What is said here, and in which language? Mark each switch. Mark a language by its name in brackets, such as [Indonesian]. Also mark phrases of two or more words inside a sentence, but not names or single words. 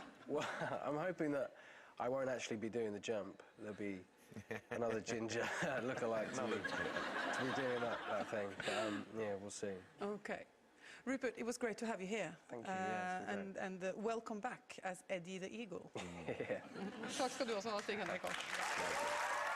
[English] Well, I'm hoping that I won't actually be doing the jump. There'll be another ginger lookalike to be doing that thing. But yeah, we'll see. Okay. Rupert, it was great to have you here. Thank you. Yeah, and welcome back as Eddie the Eagle. Yeah. [Norwegian] Takk skal du også ha, Stig Henrik Hoff.